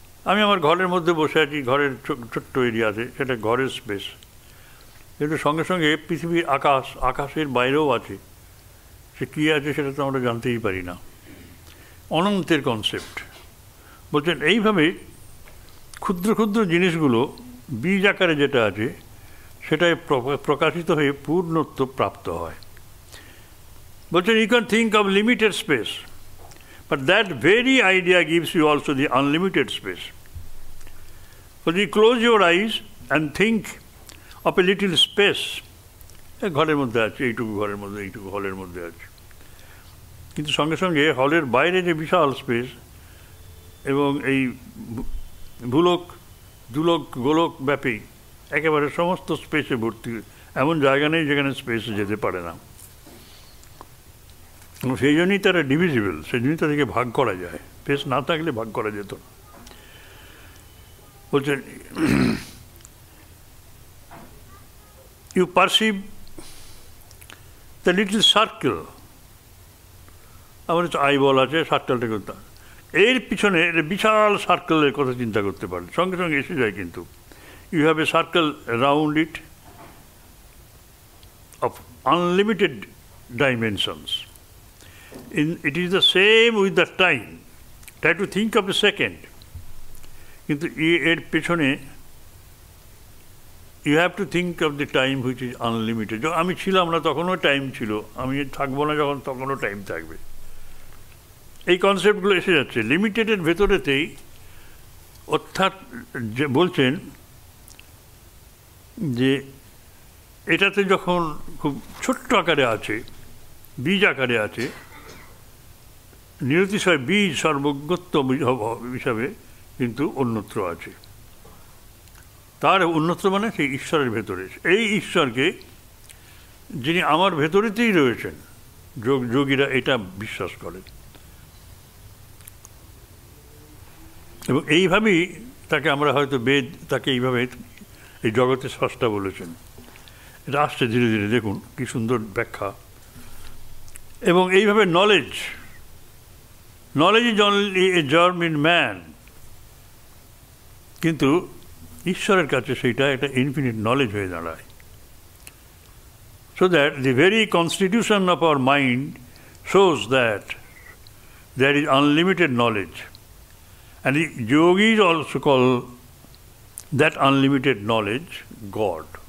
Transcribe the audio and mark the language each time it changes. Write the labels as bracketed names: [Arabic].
[Bangla] আমি আমার ঘরের মধ্যে বসে আছি, ঘরের ছোট্ট এরিয়াতে, সেটা ঘরের স্পেস, কিন্তু সঙ্গে সঙ্গে পৃথিবীর আকাশের বাইরেও আছে। সে কী আছে সেটা তো আমরা জানতেই পারি না, অনন্তের কনসেপ্ট। বলছেন এইভাবে ক্ষুদ্র ক্ষুদ্র জিনিসগুলো বীজ আকারে যেটা আছে সেটাই প্রকাশিত হয়ে পূর্ণত্ব প্রাপ্ত হয়। বলছেন [English] you can think of limited space, but that very idea gives you also the unlimited space. But you close your eyes and think of a little space. [Bangla] ঘরের মধ্যে আছে, এইটুকু ঘরের মধ্যে, এইটুকু হলের মধ্যে আছে, কিন্তু সঙ্গে সঙ্গে হলের বাইরে যে বিশাল স্পেস এবং এই ভূলোক দুলোক গোলক ব্যাপী একেবারে সমস্ত স্পেসে ভর্তি, এমন জায়গা নেই যেখানে স্পেসে যেতে পারে না। সেই জন্যই তারা ডিভিজিবল, সেই জন্যই তাদেরকে ভাগ করা যায়। স্পেস না থাকলে ভাগ করা যেত না। বলছেন [English] you perceive the little circle, [Bangla] আমার আইবল আছে, সার্কেলটা করতে, এর পিছনে বিশাল সার্কেলের কথা চিন্তা করতে পারেন, সঙ্গে সঙ্গে এসে যায়। কিন্তু [English] You have a circle around it of unlimited dimensions. It is the same with the time. Try to think of a second. [Bangla] কিন্তু এর পেছনে [English] you have to think of the time which is unlimited. [Bangla] আমি ছিলাম না তখনও time ছিল, আমি থাকবো না যখন তখনও টাইম থাকবে। এই কনসেপ্টগুলো এসে যাচ্ছে লিমিটেডের ভেতরেতেই। অর্থাৎ যে বলছেন যে এটাতে যখন খুব ছোট্ট আকারে আছে, বীজ আকারে আছে, নিরতিশয় বীজ সর্বজ্ঞত্ব হিসাবে কিন্তু অন্যত্র আছে। তার অন্যত্র মানে সেই ঈশ্বরের ভেতরে। এই ঈশ্বরকে যিনি আমার ভেতরেতেই রয়েছেন, যোগীরা এটা বিশ্বাস করেন এবং এইভাবেই তাকে আমরা হয়তো বেদ তাকে এইভাবে এই জগতের স্রষ্টা বলেছেন। এটা আসছে ধীরে ধীরে, দেখুন কি সুন্দর ব্যাখ্যা। এবং এইভাবে [English] knowledge is only a germ in man, [Bangla] কিন্তু ঈশ্বরের কাছে সেইটা একটা ইনফিনিট নলেজ হয়ে দাঁড়ায়। [English] So that the very constitution of our mind shows that there is unlimited knowledge, and the yogis also call that unlimited knowledge God.